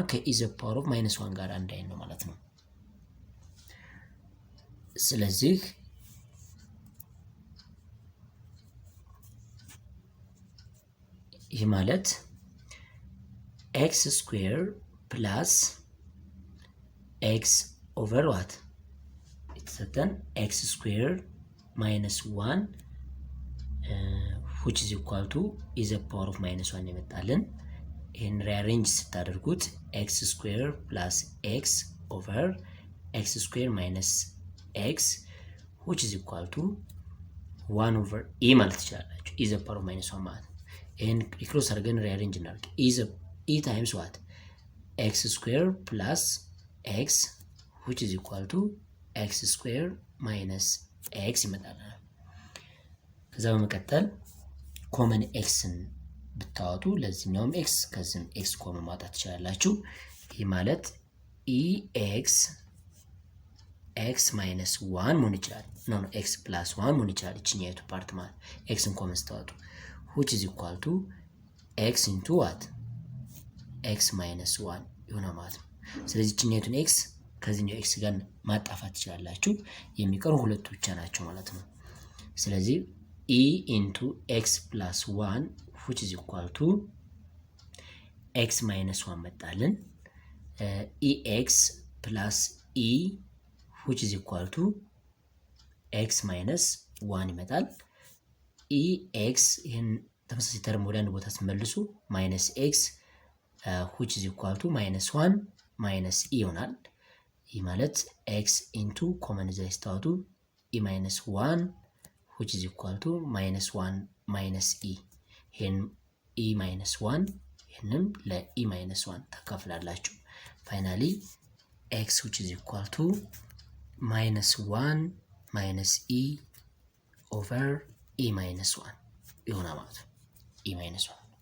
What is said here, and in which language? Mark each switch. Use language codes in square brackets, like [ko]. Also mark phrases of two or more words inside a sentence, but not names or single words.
[am] ከኢ [en] the power of minus 1 [am] ጋር አንድ አይነት ነው ማለት ነው። ስለዚህ ይህ ማለት [en] x square plus x over what [am] የተሰጠን [en] x square minus 1 which is equal to e the power of minus 1 [am] ይመጣልን። ይህን ሪአሬንጅ ስታደርጉት [en] x square plus x over x square minus x which is equal to 1 over e [am] ማለት ትችላላችሁ። [en] e the power of minus 1 [am] ማለት ይህን ክሎስ አድርገን ሪአሬንጅ እናድርግ። [en] e times what x square plus x which is equal to x square minus x [am] ይመጣልናል። ከዛ በመቀጠል ኮመን ኤክስን ብታወጡ ለዚህኛውም ኤክስ ከዚህም ኤክስ ኮመን ማውጣት ትችላላችሁ። ይህ ማለት [en] e x x minus 1 [am] መሆን ይችላል። [en] no x plus 1 [am] መሆን ይችላል። ይችኛይቱ ፓርት ማለት ኤክስን ኮመን ስታወጡ [en] which is equal to [am] ኤክስ [en] into what x minus 1 [am] ይሆናል ማለት ነው። ስለዚህ ይችኛይቱን ኤክስ ከዚህኛው ኤክስ ጋር ማጣፋት ትችላላችሁ። የሚቀሩ ሁለቱ ብቻ ናቸው ማለት ነው። ስለዚህ [en] e into x plus 1 which is equal to x minus 1 መጣልን። ex plus e which is equal to x minus 1 ይመጣል። ex [am] ይህን ተመሳሳይ ተርም ወደ አንድ ቦታ ስመልሱ [en] minus x which is equal to minus 1 minus e [am] ይሆናል። ይህ [en] ማለት x into common [am] እዛ ስታወጡ [en] e minus 1 which is equal to minus 1 minus e ይህን e minus 1 [am] ይህንም ለ [en] e minus 1 [am] ታካፍላላችሁ። ፋይናሊ [en] x which is equal to minus 1 minus e over e minus 1 [am] ይሆናል ማለት ነው። [en] e minus 1